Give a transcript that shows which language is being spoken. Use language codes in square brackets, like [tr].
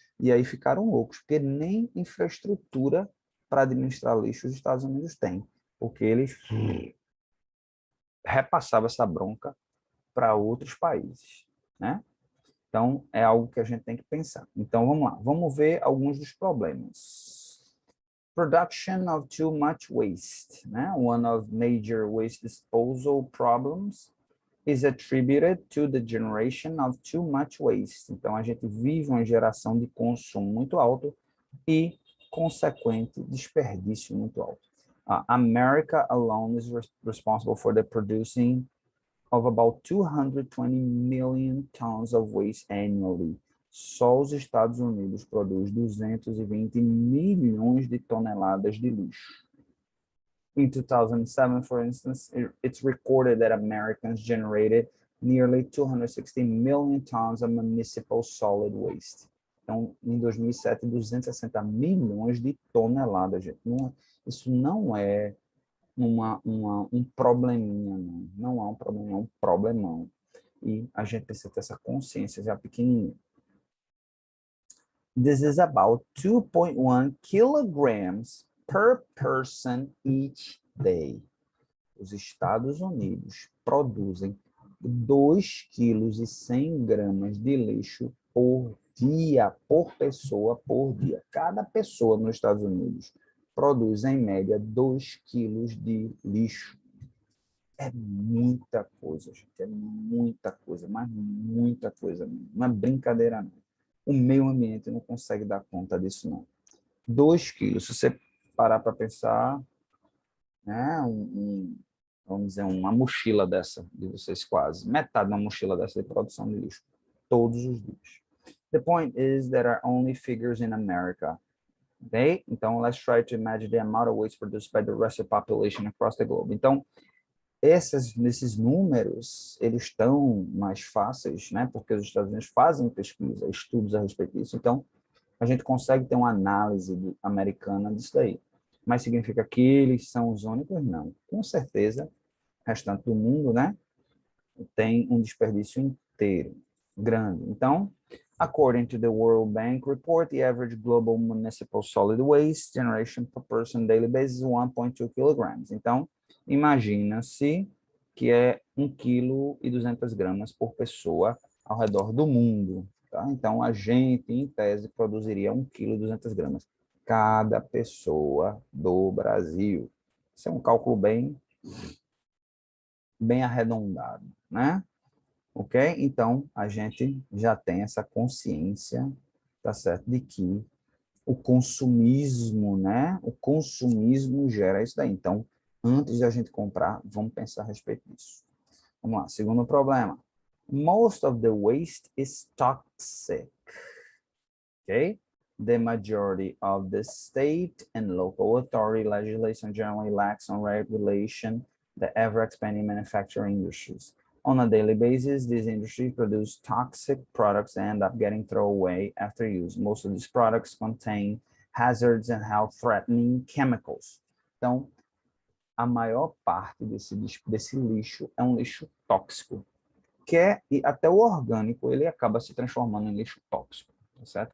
[pt] E aí ficaram loucos, porque nem infraestrutura para administrar lixo os Estados Unidos têm, porque eles repassavam essa bronca para outros países, né? Então, é algo que a gente tem que pensar. Então, vamos lá. Vamos ver alguns dos problemas. [en] Production of too much waste. Né? One of major waste disposal problems is attributed to the generation of too much waste. [pt] Então, a gente vive uma geração de consumo muito alto e consequente desperdício muito alto. [en] America alone is responsible for the producing of about 220 million tons of waste annually. [pt] Só os Estados Unidos produz 220 milhões de toneladas de lixo. [en] In 2007, for instance, it's recorded that Americans generated nearly 260 million tons of municipal solid waste. [pt] Então, em 2007, 260 milhões de toneladas, gente. Isso não é um probleminha, não há um problema, é um problemão. E a gente precisa ter essa consciência já pequenininha. [en] This is about 2.1 kilograms per person each day. [pt] Os Estados Unidos produzem 2,1 kg de lixo por dia, por pessoa, por dia. Cada pessoa nos Estados Unidos produz, em média, 2 quilos de lixo. É muita coisa, gente. É muita coisa, mas muita coisa mesmo. Não é brincadeira, não. O meio ambiente não consegue dar conta disso, não. 2 quilos, se você parar para pensar, né, vamos dizer, uma mochila dessa, de vocês quase, metade de uma mochila dessa de produção de lixo, todos os dias. [en] The point is there are only figures in America. Okay? Então, let's try to imagine the amount of waste produced by the rest of the population across the globe. [pt] Então, nesses números, eles estão mais fáceis, né? Porque os Estados Unidos fazem pesquisa, estudos a respeito disso. Então, a gente consegue ter uma análise americana disso daí. Mas significa que eles são os únicos? Não. Com certeza, o restante do mundo, né? Tem um desperdício inteiro, grande. [en] Então, according to the World Bank report, the average global municipal solid waste generation per person daily basis is 1.2 kilograms. [pt] Então, imagina-se que é 1,2 kg por pessoa ao redor do mundo. Tá? Então, a gente, em tese, produziria 1,2 kg cada pessoa do Brasil. Isso é um cálculo bem arredondado, né? Ok? Então, a gente já tem essa consciência, tá certo, de que o consumismo, né? O consumismo gera isso daí. Então, antes de a gente comprar, vamos pensar a respeito disso. Vamos lá, segundo problema. [en] Most of the waste is toxic. Okay? The majority of the state and local authority legislation generally lacks on regulation the ever-expanding manufacturing industries. On a daily basis, these industries produce toxic products and end up getting thrown away after use. Most of these products contain hazards and health-threatening chemicals. [pt] Então, a maior parte desse lixo é um lixo tóxico, e até o orgânico ele acaba se transformando em lixo tóxico, tá certo?